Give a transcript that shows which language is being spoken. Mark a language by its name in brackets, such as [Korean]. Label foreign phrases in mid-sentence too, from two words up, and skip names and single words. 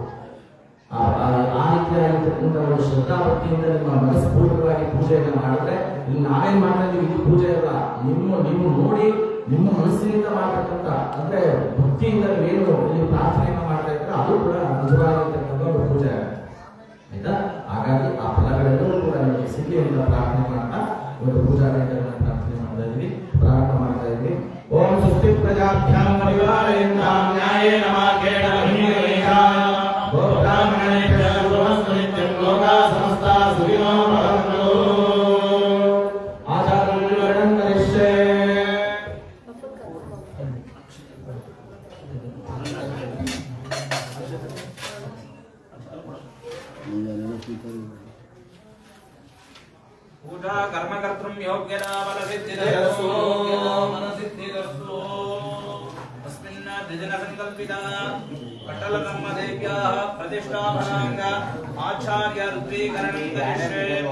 [Kannada] ಆ ರೀತಿಯಾಗಿರ್ತಕ್ಕಂಥ ಒಂದು ಶ್ರದ್ಧಾ ಭಕ್ತಿಯಿಂದ ನಿಮ್ಮ ಮನಸ್ಪೂರ್ವಕವಾಗಿ ಪೂಜೆಯನ್ನು ಮಾಡಿದ್ರೆ ಇಲ್ಲಿ ನಾವೇನ್ ಮಾಡ್ತಾ ಇದೀವಿ ಇದು ಪೂಜೆ ಅಲ್ಲ, ನೀವು ನೋಡಿ ನಿಮ್ಮ ಮನಸ್ಸಿನಿಂದ ಮಾಡತಕ್ಕಂಥ ಅಂದ್ರೆ ಭಕ್ತಿಯಿಂದ ನೀವೇನು ನೀವು ಪ್ರಾರ್ಥನೆಯನ್ನು ಮಾಡ್ತಾ ಇದ್ರೆ ಅದು ಕೂಡ ನಿಜವಾಗಿರ್ತಕ್ಕಂಥ ಒಂದು ಪೂಜೆ ಆಯ್ತಾ. ಹಾಗಾಗಿ ಆ ಫಲಗಳೆಲ್ಲವೂ ಕೂಡ ನಿಮಗೆ ಸಿಗಲಿ ಅಂತ ಪ್ರಾರ್ಥನೆ ಮಾಡ್ತಾ ಒಂದು ಪೂಜಾ ಕಾರ್ಯಕ್ರಮ ಪ್ರಾರ್ಥನೆ ಮಾಡ್ತಾ ಇದ್ವಿ, ಪ್ರಾರಂಭ ಮಾಡ್ತಾ ಇದ್ವಿ. [Sanskrit] ಓಂ ಸ್ವಸ್ತಿ ಪ್ರಜಾಭ್ಯಾಂ ಪರಿವಾರೇಂದ್ರಾಂ ನ್ಯಾಯೇನ ಮಾರ್ಗೇಣ ಮಹೀಯೇಷ ಗೋಬ್ರಾಹ್ಮಣೇಭ್ಯಃ ಶುಭಮಸ್ತು ನಿತ್ಯಂ ಲೋಕಾ ಸಮಸ್ತಾ ಸುಖಿನೋ ಭವಂತು. ಆಚಾರ್ಯಂ ಕರಿಷ್ಯೆ. पूजा कर्मकर्तृं योग्यता बलसिद्धिरस्तु मनसिद्धिरस्तु अस्मिन् द्विजनसङ्कल्पिता कट्टलकर्मदेव्याः प्रतिष्ठापनाङ्ग आचार्य ऋत्वीकरणं करिष्ये.